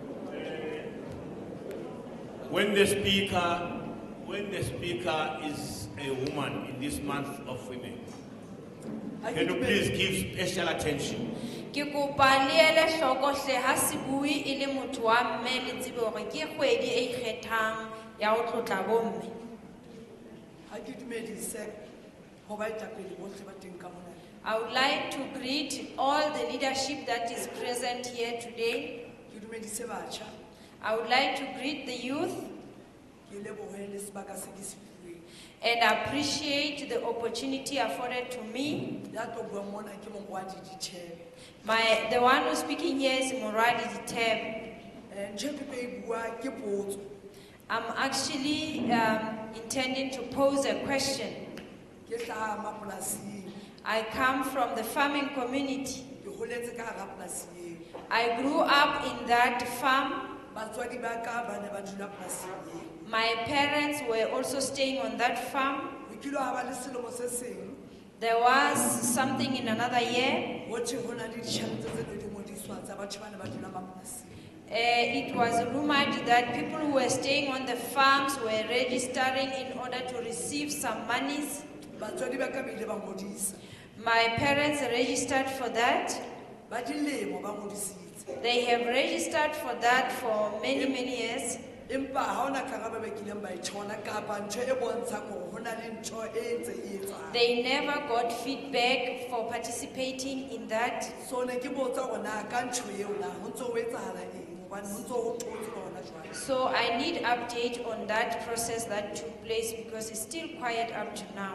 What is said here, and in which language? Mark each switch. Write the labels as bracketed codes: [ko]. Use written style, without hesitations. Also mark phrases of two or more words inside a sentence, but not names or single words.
[en] When the speaker is a woman in this month of women. Can you please give special attention? [st] Ke kopa le ele hloko hle ha se bue e le motho wa mme le tsebe hore ke kgwedi e ikgethang ya ho tlotla bomme. Ha ke dumedise ho baetapele bohle ba teng ka mona. [en] I would like to greet all the leadership that is present here today. [st] Ke dumedise batjha. [en] I would like to greet the youth [st] Ke lebohe le sebaka se ke se fuweng. [en] and appreciate the opportunity afforded to me. [st] Ya tlo bua mona ke Mongwadi Dithebe. [en] The one who's speaking here is Moradi Dithebe. [st] Ntho ke tlo e bua ke potso. [en] I'm actually intending to pose a question. [st] Ke hlaha mapolasing. [en] I come from the farming community. [st] Ke holetse ka hara polasi eo. [en] I grew up in that farm. [st] Batswadi ba ka ba ne ba dula polasing eo. [en] My parents were also staying on that farm. [st] Ho kile ha ba le selemo se seng. [en] There was something in another year. [st] Ho thwe ho na le ditjhelete tse ne di ngodiswa tsa batho ba ne ba dula mapolasing. [en] It was rumored that people who were staying on the farms were registering in order to receive some monies. [st] Batswadi ba ka ba ile ba ngodisa. [en] My parents registered for that. [st] Ba dilemo ba ngodisitse. [en] They have registered for that for many, many years. [st] Empa ha ona karaba ba kileng ba e thola kapa ntho e bontshang hore ho na le ntho e ntse e etsang. [en] They never got feedback for participating in that. [st] So ne ke botsa hore na ka ntho eo na ho ntso ho etsahala eng hobane ho ntso ho thotswe hona jwale. [en] So I need update on that process that took place because it's still quiet up to now.